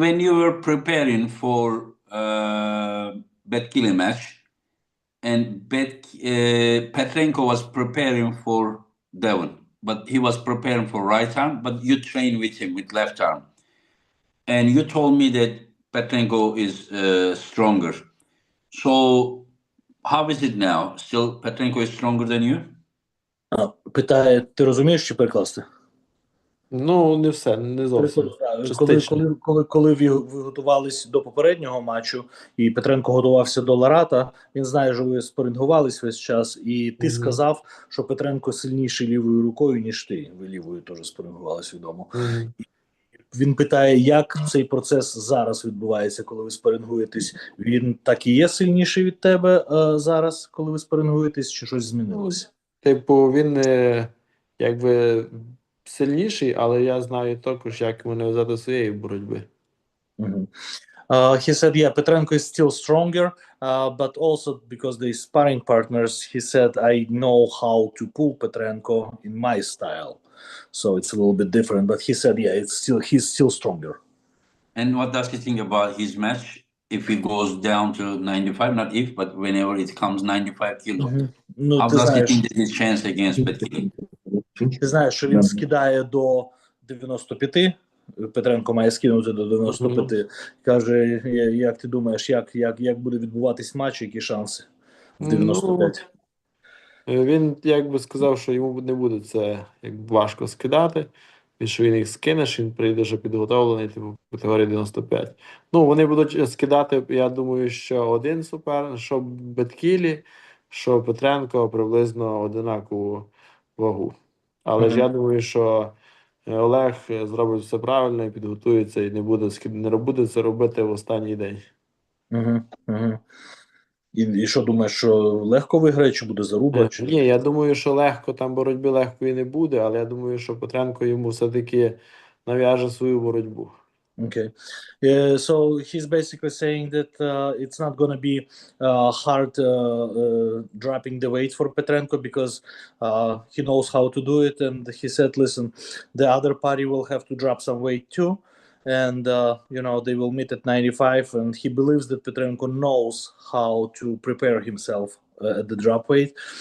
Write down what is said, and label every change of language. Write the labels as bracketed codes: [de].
[en] when you were preparing for Betkili match, and Petrenko was preparing for Devon, but he was preparing for right arm, but you train with him with left arm. And you told me that Petrenko is stronger. So how is it now? Still Petrenko is stronger than you? [uk] Питає, ти розумієш, чи перекласти? Ну, не все, не зовсім. Коли ви готувались до попереднього матчу, і Петренко готувався до Ларата, він знає, що ви спарингувались весь час, і ти сказав, що Петренко сильніший лівою рукою, ніж ти. Ви лівою теж спарингувались, відомо. Він питає, як цей процес зараз відбувається, коли ви спарингуєтесь? Він так і є сильніший від тебе зараз, коли ви спарингуєтесь, чи щось змінилося? Типу, він якби сильніший, але я знаю також, як мене взяти своєї боротьби. [en] He said, yeah, Petrenko is still stronger, but also because they're sparring partners, he said, I know how to pull Petrenko in my style. So it's a little bit different, but he said, yeah, he's still stronger. And what does he think about his match if he goes down to 95? Not if, but whenever it comes 95 kilo. [uk] Ну, [en] How [uk] ти [en] does he [uk] знаєш, [en] think that his chance against Petkili? [uk] ти знаєш, що він скидає до 95, Петренко має скинути до 95. Каже, як ти думаєш, як буде відбуватись матч, які шанси в 95? Він якби сказав, що йому не буде це важко скидати, і що він їх скине, що він прийде вже підготовлений типу, в категорії 95. Ну, вони будуть скидати, я думаю, що один супер, що Беткілі, що Петренко приблизно одинакову вагу. Але ж я думаю, що Олег зробить все правильно і підготується, і не буде це робити в останній день. І що думаєш, що легко виграє, чи буде заруба? Чи... Ні, я думаю, що легко, там боротьби легкої не буде, але я думаю, що Петренко йому все-таки нав'яже свою боротьбу. [en] Okay. So he's basically saying that it's not going to be hard dropping the weight for Petrenko because he knows how to do it. And he said, listen, the other party will have to drop some weight too. And, they will meet at 95. And he believes that Petrenko knows how to prepare himself at the drop weight.